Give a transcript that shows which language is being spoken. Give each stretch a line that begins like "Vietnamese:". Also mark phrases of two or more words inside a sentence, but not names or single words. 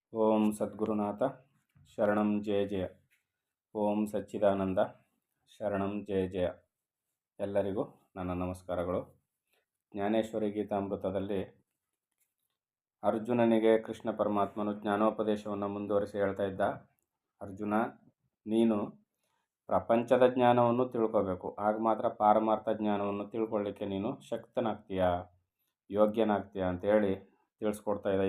Sanskrit: ಓಂ ಸದ್ಗುರುನಾಥ ಶರಣಂ ಜಯ ಜಯ. ಓಂ ಸಚ್ಚಿದಾನಂದ ಶರಣಂ ಜಯ ಜಯ.
Kannada: ಎಲ್ಲರಿಗೂ ನನ್ನ ನಮಸ್ಕಾರಗಳು. ಜ್ಞಾನೇಶ್ವರಿ ಗೀತಾಮೃತದಲ್ಲಿ ಅರ್ಜುನನಿಗೆ ಕೃಷ್ಣ ಪರಮಾತ್ಮನು ಜ್ಞಾನೋಪದೇಶವನ್ನು ಮುಂದುವರಿಸಿ ಹೇಳ್ತಾ ಇದ್ದ, ಅರ್ಜುನ, ನೀನು ಪ್ರಪಂಚದ ಜ್ಞಾನವನ್ನು ತಿಳ್ಕೋಬೇಕು, ಆಗ ಮಾತ್ರ ಪಾರಮಾರ್ಥ ಜ್ಞಾನವನ್ನು ತಿಳ್ಕೊಳ್ಳಿಕ್ಕೆ ನೀನು ಶಕ್ತನಾಗ್ತೀಯಾ, ಯೋಗ್ಯನಾಗ್ತೀಯಾ ಅಂತೇಳಿ ತಿಳಿಸ್ಕೊಡ್ತಾ ಇದ್ದ.